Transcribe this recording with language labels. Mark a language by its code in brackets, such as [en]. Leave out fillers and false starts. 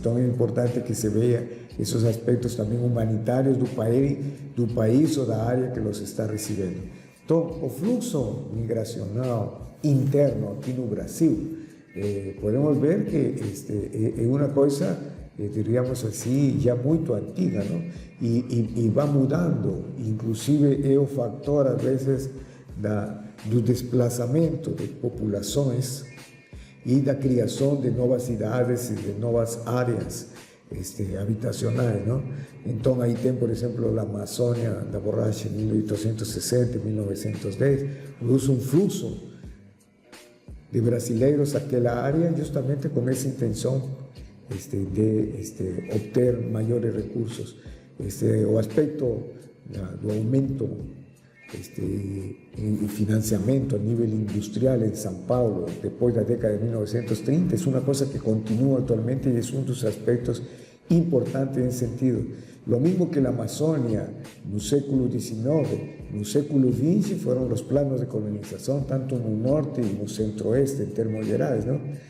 [es] Entonces es importante que se vea esos aspectos también humanitarios [pt] do país [es] o da área que los está recibiendo. Entonces, [pt] o fluxo migracional interno [es] aquí no Brasil, podemos ver que es una cosa, diríamos así, ya muy antigua, ¿no? Y va mudando, inclusive es un factor a veces [pt] do desplazamento de populações e da criação de novas cidades e de novas áreas habitacionais, não? Então aí tem, por exemplo, a Amazônia da borracha em 1860, 1910, produz um fluxo de brasileiros àquela área justamente com essa intenção de obter maiores recursos. O aspecto do aumento [es] y financiamiento a nivel industrial en São Paulo después de la década de 1930 es una cosa que continúa actualmente y es uno de los aspectos importante en ese sentido. Lo mismo que la Amazônia, [pt] no século XIX, no século XX, [es] fueron los planos de colonización, tanto en el norte y en el centro-oeste, [pt] en termos gerais, [es] ¿no?